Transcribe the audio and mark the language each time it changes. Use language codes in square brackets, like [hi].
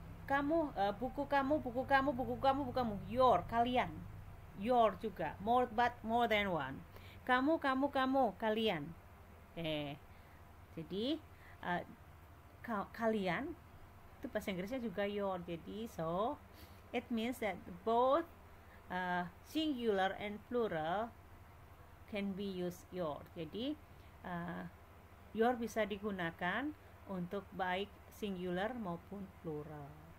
[id] Kamu, buku kamu, buku kamu, buku kamu, buku kamu. [en] Your, [id] kalian. [en] Your [id] juga. [en] More, but more than one. [id] Kamu, kalian. Jadi kalian itu bahasa Inggrisnya juga your. Jadi [en] so it means that both singular and plural can be used your. [id] Jadi your bisa digunakan untuk baik singular maupun plural.